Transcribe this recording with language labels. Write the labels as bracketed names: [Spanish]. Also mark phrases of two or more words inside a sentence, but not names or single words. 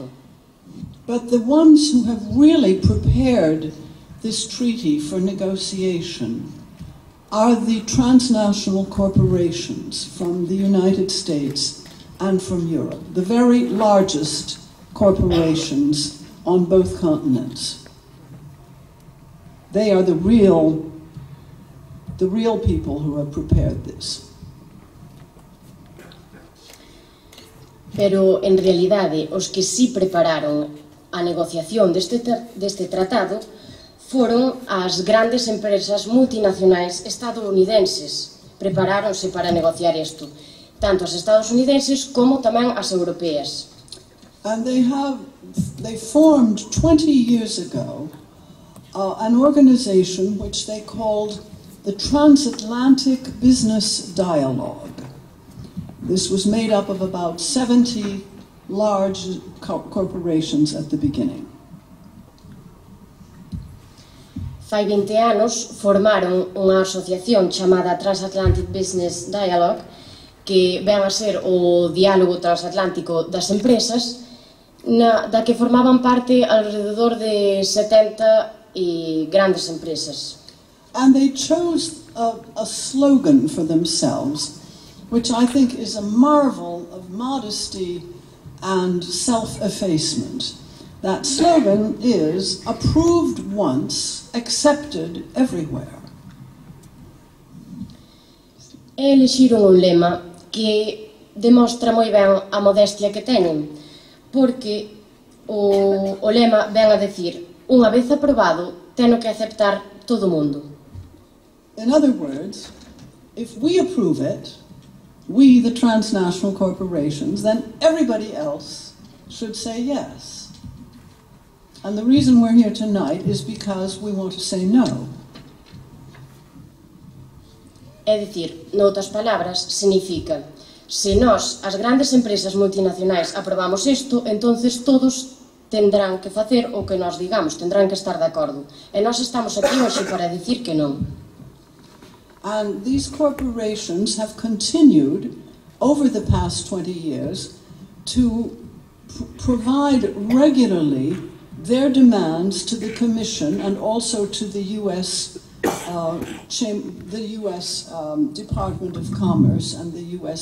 [English] But the ones who have really prepared this treaty for negotiation are the transnational corporations from the United States and from Europe, the very largest corporations on both continents. They are the real people who have prepared this. [Galician] Pero, en realidade, os que sí prepararon a negociación deste tratado foron as grandes empresas multinacionais estadounidenses. Preparáronse para negociar isto. tanto as estadounidenses como tamén as europeas. [English] And they formed 20 years ago an organization which they called the Transatlantic Business Dialogue. This was made up of about 70 large corporations at the beginning. [Galician] Fai 20 anos formaron unha asociación chamada Transatlantic Business Dialogue, que ven a ser o diálogo transatlántico das empresas, da que formaban parte alrededor de 70 grandes empresas. [English] And they chose a slogan for themselves, which I think is a marvel of modesty and self-effacement. That slogan is approved once, accepted everywhere. [Galician] Elixiron un lema que demostra moi ben a modestia que teñen, porque o lema ven a decir: unha vez aprobado, teno que aceptar todo o mundo. [English] In other words, if we approve it, we, the transnational corporations, then everybody else should say yes. And the reason we're here tonight is because we want to say no. [Galician] É dicir, noutras palabras, significa: se nós, as grandes empresas multinacionais, aprobamos isto, entonces todos tendrán que facer o que nós digamos, tendrán que estar de acordo. E nós estamos aquí hoxe para dicir que non. [English] And these corporations have continued over the past 20 years to provide regularly their demands to the Commission and also to the U.S. Department of Commerce and the U.S.